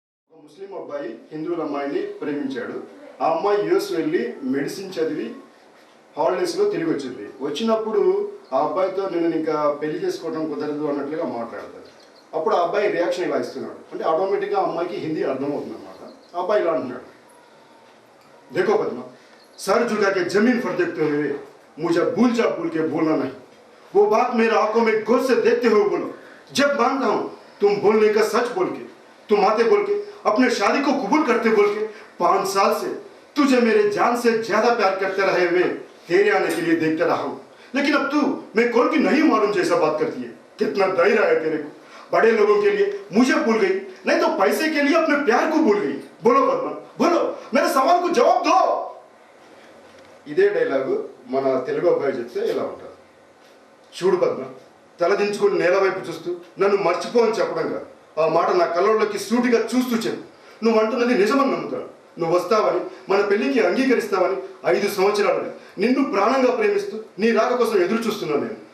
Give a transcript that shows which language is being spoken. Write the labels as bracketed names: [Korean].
[Telugu] ముస్లిం అబ్బాయి హిందువుల అమ్మాయిని ప్రేమించాడు. ఆ అమ్మాయి యుఎస్ వెళ్ళి మెడిసిన్ చదివి హాలిడేస్లో తిరిగి వచ్చింది. వచ్చినప్పుడు ఆ అబ్బాయితో నేను ఇంకా పెళ్లి చేసుకోవడం కుదరదు అన్నట్లుగా మాట్లాడతాడు. అప్పుడు ఆ అబ్బాయి రియాక్షన్ ఇలా ఇస్తున్నాడు. అంటే ఆటోమేటిక్గా అమ్మాయికి హిందీ అర్థమవుతుంది అన్నమాట. ఆ అబ్బాయి ఇలా అంటున్నాడు, [Hindi] देखो पद्मा, सर झुका के जमीन पर देखते हुए मुझे भूल के बोलना नहीं. वो बात मेरे आंखों में गौर से देखते हुए बोलो. जब मानता हूँ तुम बोलने का सच बोल के, तुम आते बोल के, अपने शादी को कबूल करते बोल के, 5 साल से तुझे मेरे जान से ज्यादा प्यार करते रहे हुए तेरे आने के लिए देखते रहा हूं, लेकिन अब तू मैं कौन की नहीं मालूम जैसा बात करती है। कितना धैर्य है तेरे को। बड़े लोगों के लिए मुझे भूल गई, नहीं तो पैसे के लिए अपने प्यार को भूल गई। बोलो पद्मा, बोलो, मेरे सवाल को जवाब दो। [Telugu] ఇదే డైలాగు మన తెలుగు అబ్బాయి చెప్తే ఇలా ఉంటుంది. చూడు పద్మ, తలదించుకొని నేల వైపు చూస్తూ నన్ను మర్చిపో అని చెప్పడం కాదు, ఆ మాట నా కళ్ళలోకి సూటిగా చూస్తూ చెప్పు. నువ్వు అంటున్నది నిజమని నమ్ముతాను. నువ్వు వస్తావని, మన పెళ్లికి అంగీకరిస్తావని 5 సంవత్సరాలుగా నిన్ను ప్రాణంగా ప్రేమిస్తూ నీ రాక కోసం ఎదురు చూస్తున్నాను నేను.